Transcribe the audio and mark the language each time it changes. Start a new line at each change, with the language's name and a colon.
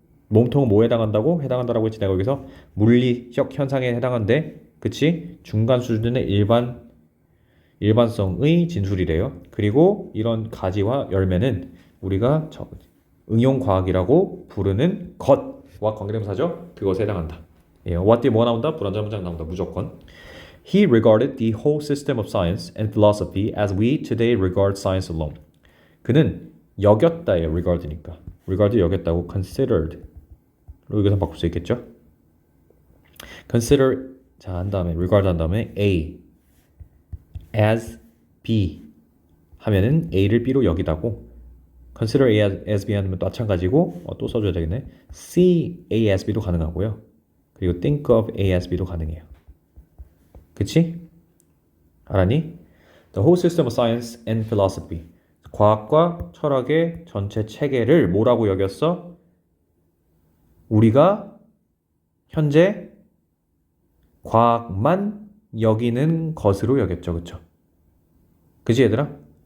Korean: 몸통은 뭐에 해당한다고? 해당한다라고 했지 내가 여기서 물리적 현상에 해당한데 그치? 중간 수준의 일반성의 진술이래요. 그리고 이런 가지와 열매는 우리가 응용과학이라고 부르는 것과 관계대명사죠. 그것에 해당한다. 예, what 뒤에 뭐 나온다? 불완전한 문장 나온다. 무조건.
English: He regarded the whole system of science and philosophy as we today regard science alone.
Korean: 그는 여겼다예요. regard니까. regard 여겼다고 considered. 여기서 바꿀 수 있겠죠? consider 자, 한 다음에 regard 한 다음에 A as B 하면은 A를 B로 여기다고 consider A as B 하면 또 마찬가지고 또 써줘야 되겠네. see A as B도 가능하고요. 그리고 think of A as B도 가능해요. 그치? 알았니?
English: The whole system of science and philosophy.
Korean: 과학과 철학의 전체 체계를 뭐라고 여겼어? 우리가 현재 과학만 여기는 것으로 여겼죠. 그쵸? 그치 얘들아?